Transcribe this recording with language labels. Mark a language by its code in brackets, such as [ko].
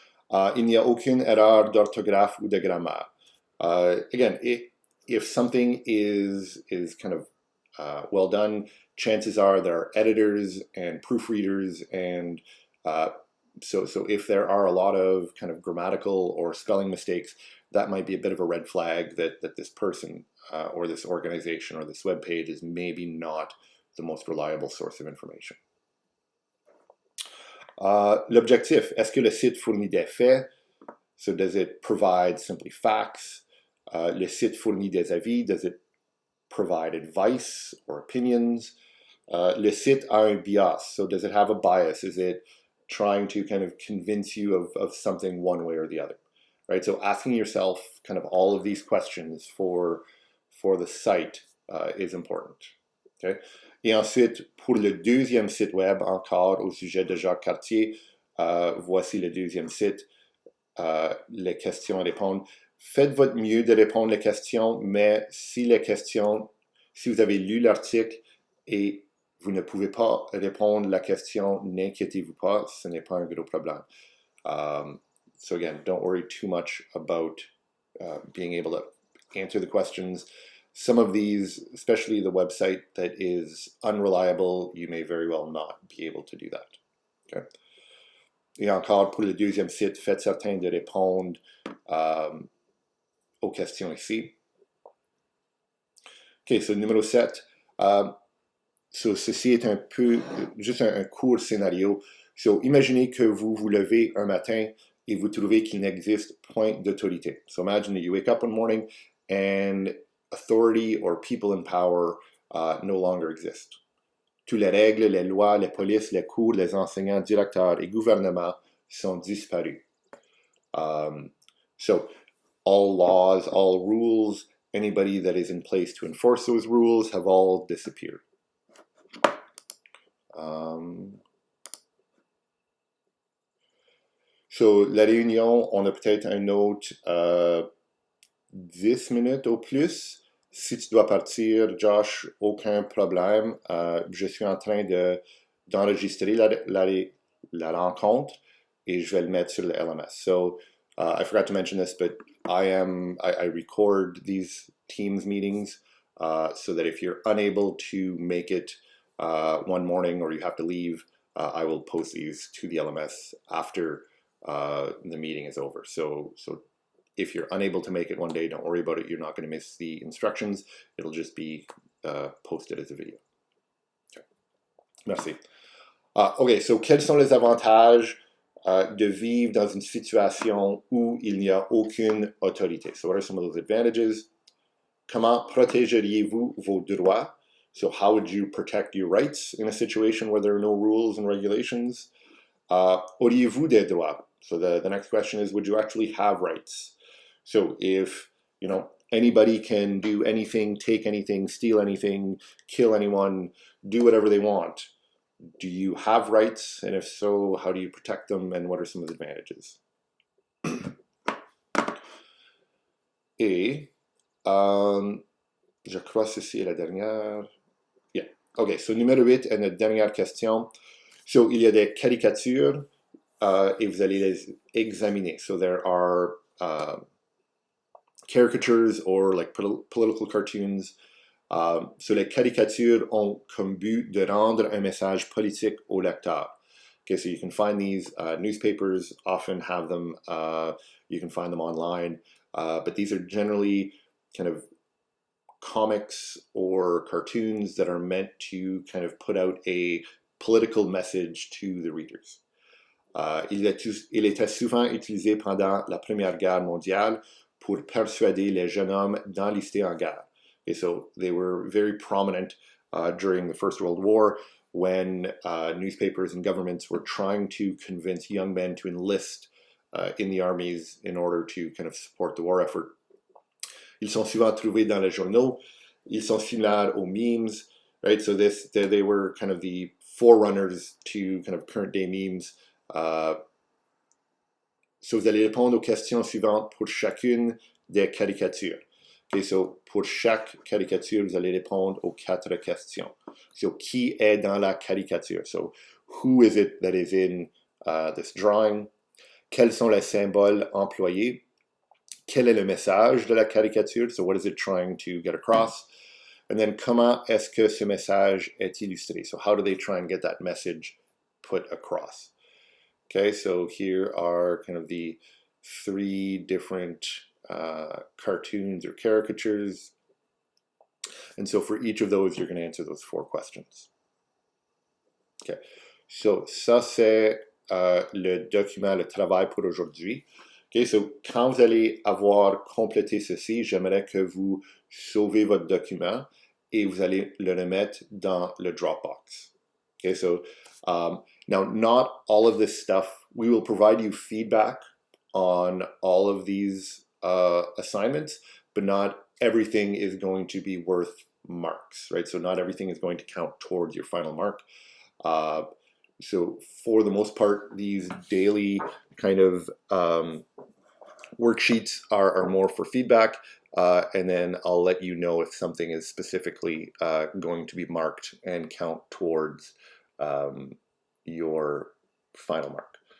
[fr] Il n'y a aucune erreur d'orthographe ou de grammaire. [en] Again, if something is kind of well done, chances are there are editors and proofreaders, and so if there are a lot of kind of grammatical or spelling mistakes, that might be a bit of a red flag that this person or this organization or this web page is maybe not the most reliable source of information. [fr] L'objectif, est-ce que le site fournit des faits? [en] So does it provide simply facts? [fr] Le site fournit des avis? [en] Does it provide advice or opinions? [fr] Le site a un bias, [en] so does it have a bias? Is it trying to kind of convince you of something one way or the other? Right, so asking yourself kind of all of these questions for the site is important. Okay? [fr] Et ensuite, pour le deuxième site web, encore au sujet de Jacques Cartier, voici le deuxième site, les questions à répondre. Faites votre mieux de répondre les questions, mais si vous avez lu l'article et vous ne pouvez pas répondre la question, n'inquiétez-vous pas, ce n'est pas un gros problème. [en] So again, don't worry too much about being able to answer the questions. Some of these, especially the website that is unreliable, you may very well not be able to do that. Okay. [fr] Et encore, pour le deuxième site, faites certain de répondre aux questions ici. OK, so numéro 7. So ceci est un peu, juste un court scénario. So imaginez que vous vous levez un matin et vous trouvez qu'il n'existe point d'autorité. [en] So imagine that you wake up one morning and authority or people in power no longer exist. [fr] Toutes les règles, les lois, les polices, les cours, les enseignants, directeurs et gouvernements sont disparus. [en] So all laws, all rules, anybody that is in place to enforce those rules have all disappeared. [fr] So la réunion, on a peut-être un autre 10 minutes au plus. Si tu dois partir, Josh, aucun problème. Je suis en train d'enregistrer la rencontre et je vais le mettre sur le LMS. [en] So I forgot to mention this, but I record these Teams meetings so that if you're unable to make it one morning or you have to leave, I will post these to the LMS after the meeting is over. So if you're unable to make it one day, don't worry about it. You're not going to miss the instructions. It'll just be posted as a video. Okay. [fr] Merci. OK, so quels sont les avantages de vivre dans une situation où il n'y a aucune autorité? [en] So what are some of those advantages? [fr] Comment protégeriez-vous vos droits? [en] So how would you protect your rights in a situation where there are no rules and regulations? [fr] Auriez-vous des droits? [en] So the next question is, would you actually have rights? So if, anybody can do anything, take anything, steal anything, kill anyone, do whatever they want, do you have rights? And if so, how do you protect them? And what are some of the advantages? [fr] Et, je crois que ceci est la dernière. Yeah. OK, so numéro 8 est notre dernière question. So, il y a des caricatures et vous allez les examiner. [en] So, there are caricatures or like political cartoons. [fr] So, les caricatures ont comme but de rendre un message politique au lecteur. [en] Okay, so you can find these newspapers often have them. You can find them online, but these are generally kind of comics or cartoons that are meant to kind of put out a political message to the readers. [fr] Il était souvent utilisé pendant la Première Guerre mondiale pour persuader les jeunes hommes d'enlister en guerre. [en] Okay, so they were very prominent during the First World War when newspapers and governments were trying to convince young men to enlist in the armies in order to kind of support the war effort. [fr] Ils sont souvent trouvés dans les journaux. Ils sont similaires aux memes, right? [en] So they were kind of the forerunners to kind of current day memes. [fr] So vous allez répondre aux questions suivantes pour chacune des caricatures. Okay, so pour chaque caricature, vous allez répondre aux 4 questions. So qui est dans la caricature? [en] So who is it that is in this drawing? [fr] Quels sont les symboles employés? Quel est le message de la caricature? [en] So what is it trying to get across? And then [fr] comment est-ce que ce message est illustré? [en] So how do they try and get that message put across? Okay, so here are kind of the 3 different cartoons or caricatures. And so for each of those, you're going to answer those 4 questions. [fr] Okay, so ça c'est le document, le travail pour aujourd'hui. Okay, so quand vous allez avoir complété ceci, j'aimerais que vous sauvez votre document et vous allez le remettre dans le Dropbox. [en] Okay, so now not all of this stuff, we will provide you feedback on all of these assignments, but not everything is going to be worth marks, right? So not everything is going to count towards your final mark. So for the most part, these daily kind of worksheets are more for feedback, and then I'll let you know if something is specifically going to be marked and count towards your final mark.